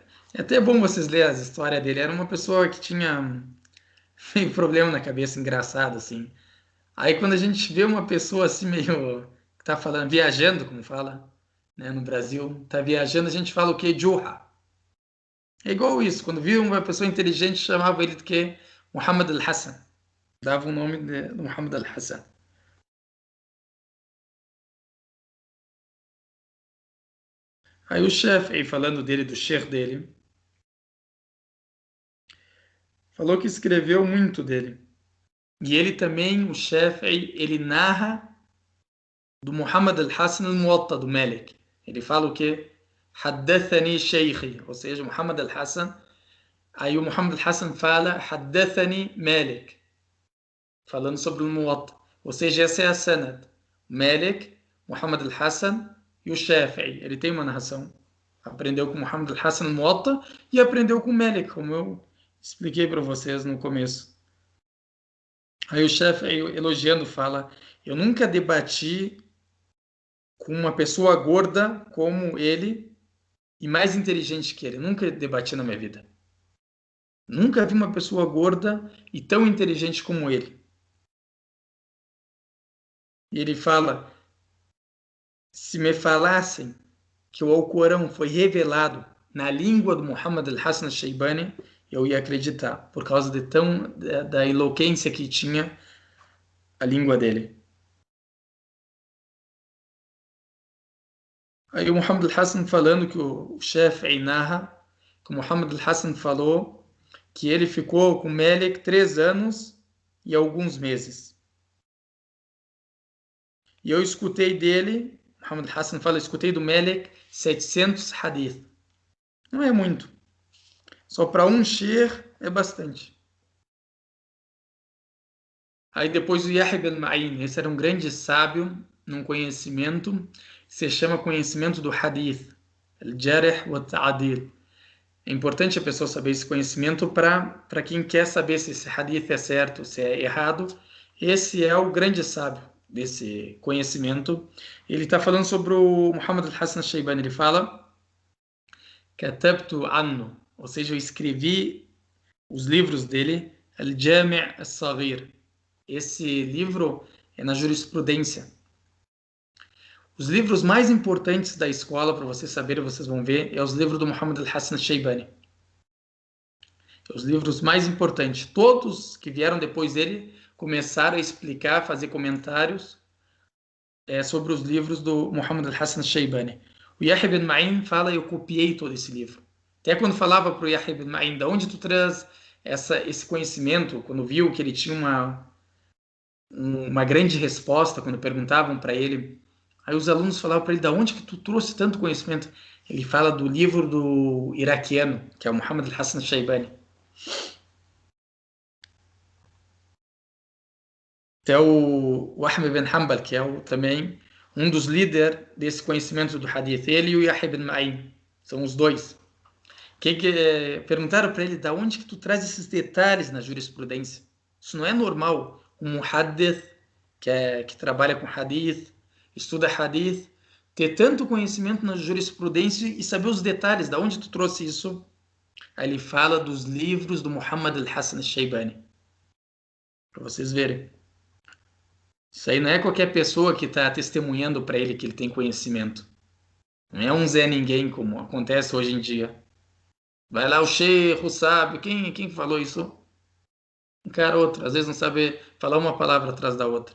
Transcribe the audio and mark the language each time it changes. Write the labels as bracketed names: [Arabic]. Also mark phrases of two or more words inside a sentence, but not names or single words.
[Portuguese] É até bom vocês lerem a história dele. Era uma pessoa que tinha meio problema na cabeça, engraçado, assim. Aí quando a gente vê uma pessoa assim meio que tá falando, viajando, como fala, né, no Brasil, tá viajando, a gente fala o quê? Juha. É igual isso, quando viu uma pessoa inteligente, chamava ele de quê? Muhammad al-Hassan. Dava o nome de Muhammad al-Hassan. Aí o chefe, aí falando dele, do sheikh dele, falou que escreveu muito dele. E ele também, o chefe, ele narra do Muhammad al-Hassan al-Muwatta, do Malik. Ele fala o quê? [Arabic] حدثني شيخي, [Portuguese] ou seja, Muhammad al-Hassan Aí o Muhammad al-Hassan fala, [Arabic] حدثني مالك, [Portuguese] falando sobre o Muwatta. Ou seja, essa é a Sanad. Malik, Muhammad al-Hassan e o Shafi'i. Ele tem uma narração. Aprendeu com Muhammad al-Hassan Muwatta e aprendeu com Malik, como eu expliquei para vocês no começo. Aí o Shafi'i, elogiando, fala, eu nunca debati com uma pessoa gorda como ele e mais inteligente que ele. Nunca debati na minha vida. Nunca vi uma pessoa gorda e tão inteligente como ele. E ele fala, se me falassem que o Alcorão foi revelado na língua do Muhammad al-Hassan al-Shaybani, eu ia acreditar, por causa da eloquência que tinha a língua dele. Aí o Muhammad al-Hassan falando que o Shafi'i narra, que o Muhammad al-Hassan falou que ele ficou com Malik 3 anos e alguns meses. E eu escutei dele, Muhammad al-Hassan fala, eu escutei do Malik 700 hadith. Não é muito. Só para um shir é bastante. Aí depois o Yahya ibn Ma'in, esse era um grande sábio num conhecimento que se chama conhecimento do hadith, [Arabic] الجرح والتعديل. [Portuguese] É importante a pessoa saber esse conhecimento para quem quer saber se esse hadith é certo, se é errado. Esse é o grande sábio desse conhecimento. Ele está falando sobre o Muhammad al-Hassan al-Shaybani. Ele fala, [Arabic] كتبت عنه, [Portuguese] ou seja, eu escrevi os livros dele, al-Jami' al-Saghir. Esse livro é na jurisprudência. Os livros mais importantes da escola, para vocês saberem, vocês vão ver, é os livros do Muhammad al-Hassan al-Shaybani. Os livros mais importantes. Todos que vieram depois dele começaram a explicar, fazer comentários sobre os livros do Muhammad al-Hassan al-Shaybani. O Yahya ibn Ma'in fala, eu copiei todo esse livro. Até quando falava para o Yahya ibn Ma'in, de onde tu traz esse conhecimento, quando viu que ele tinha uma grande resposta, quando perguntavam para ele, aí os alunos falavam para ele, de onde que tu trouxe tanto conhecimento? Ele fala do livro do iraquiano, que é o Muhammad al-Hassan al-Shaybani. Até o Ahmed bin Hanbal, que é também um dos líderes desse conhecimento do hadith, ele e o Yahya ibn Ma'in, são os dois. Perguntaram para ele, da onde que tu traz esses detalhes na jurisprudência? Isso não é normal. Um muhaddith, que trabalha com hadith, estuda hadith, ter tanto conhecimento na jurisprudência e saber os detalhes, da onde tu trouxe isso? Aí ele fala dos livros do Muhammad al-Hassan al-Shaybani. Para vocês verem. Isso aí não é qualquer pessoa que está testemunhando para ele que ele tem conhecimento. Não é um Zé Ninguém, como acontece hoje em dia. Vai lá o sheikh, o sábio, quem falou isso? Um cara ou outro, às vezes não sabe falar uma palavra atrás da outra.